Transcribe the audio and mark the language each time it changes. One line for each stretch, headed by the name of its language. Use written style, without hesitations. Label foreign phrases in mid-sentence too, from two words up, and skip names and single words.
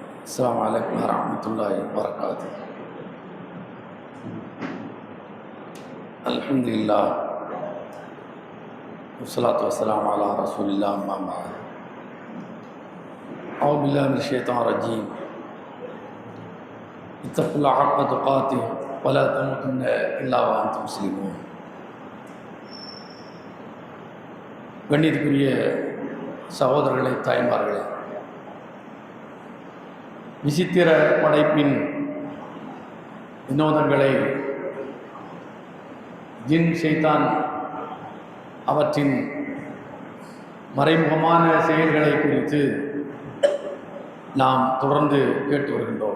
Arabic: السلام عليكم ورحمة الله وبركاته. الحمد لله والصلاة والسلام على رسول الله أما بعد. أعوذ بالله من الشيطان الرجيم. اتقوا الله حق تقاته ولا تموتن إلا وأنتم مسلمون.
Tamil: கண்ணியத்துக்குரிய சகோதரர்களே, தாய்மார்களே, விசித்திர படைப்பின் வினோதங்களை, ஜின் ஷைத்தான் அவற்றின் மறைமுகமான செயல்களை குறித்து நாம் தொடர்ந்து கேட்டு வருகின்றோம்.